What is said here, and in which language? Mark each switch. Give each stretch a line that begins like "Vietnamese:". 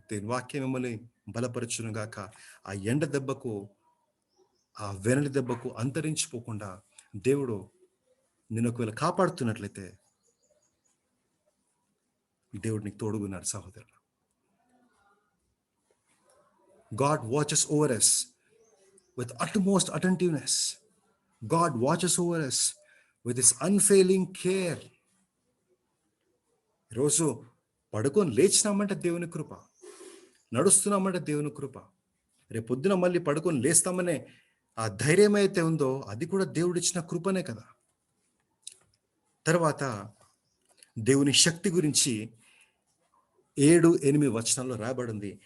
Telugu: దేని వాక్యం మిమ్మల్ని బలపరచును గాక. ఆ ఎండ దెబ్బకు, ఆ వెనలి దెబ్బకు అంతరించిపోకుండా దేవుడు నిన్ను ఒకవేళ కాపాడుతున్నట్లయితే దేవుడు నీకు తోడుగున్నాడు సహోదరుడు.
English: God watches over us with utmost attentiveness. God watches over us with his unfailing care.
Telugu: రోజు పడుకొని లేచినామంటే దేవుని కృప, నడుస్తున్నామంటే దేవుని కృప, రేపు పొద్దున మళ్ళీ పడుకొని లేస్తామనే ఆ ధైర్యం అయితే ఉందో అది కూడా దేవుడిచ్చిన కృపనే కదా. తర్వాత దేవుని శక్తి గురించి 7-8 వచనాల్లో రాయబడింది.